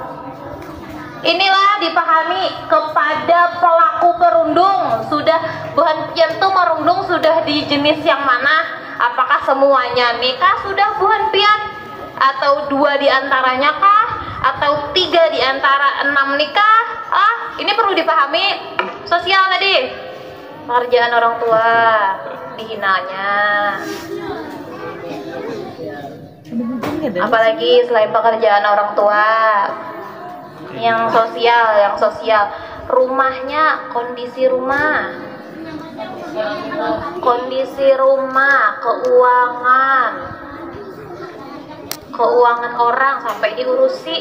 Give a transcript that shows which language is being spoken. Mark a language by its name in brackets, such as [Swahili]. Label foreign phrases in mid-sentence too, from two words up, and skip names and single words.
[Indonesian] Inilah dipahami kepada pelaku perundung. [Banjar] Sudah buhan pian tuh merundung sudah di jenis yang mana? Apakah semuanya nikah sudah buhan pian? [Indonesian] Atau 2 diantaranya kah? Atau 3 diantara 6 nikah? Ini perlu dipahami. Sosial tadi, pekerjaan orang tua, dihinanya. Apalagi selain pekerjaan orang tua, yang sosial, rumahnya, kondisi rumah, keuangan orang sampai diurusi.